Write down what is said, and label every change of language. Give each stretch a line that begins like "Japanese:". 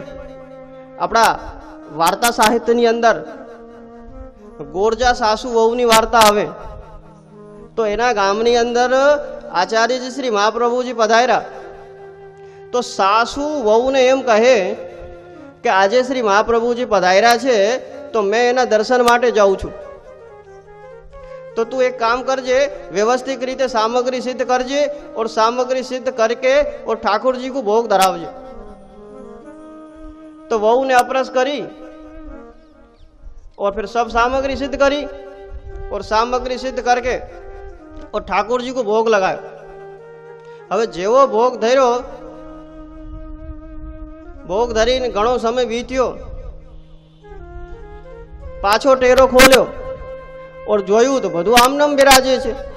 Gujarati: આપણા વાર્તા સાહિત્યની અંદર ગોરજા સાસુ વહુની વાર્તા આવે તો એના ગામની અંદર આચાર્યજી શ્રી મહાપ્રભુજી પધાર્યા તો સાસુ વહુને એમ કહે કે આજે શ્રી મહાપ્રભુજી પધાર્યા છે તો મેં એના દર્શન માટે જાઉં છું, તો તું એક કામ કરજે, વ્યવસ્થિત રીતે
Hindi: सामग्री सिद्ध करजे और सामग्री सिद्ध करके और ठाकुर जी को भोग धरावजे. तो वहू ने अपरस करी और फिर सब सामग्री सिद्ध करी और सामग्री सिद्ध करके और ठाकुर जी को भोग लगायो.
Gujarati: હવે જેવો ભોગ ધર્યો, ભોગ ધરીને ઘણો સમય વીત્યો, પાછો ટેરો ખોલ્યો और જોયું તો બધું આમનામ બિરાજે છે.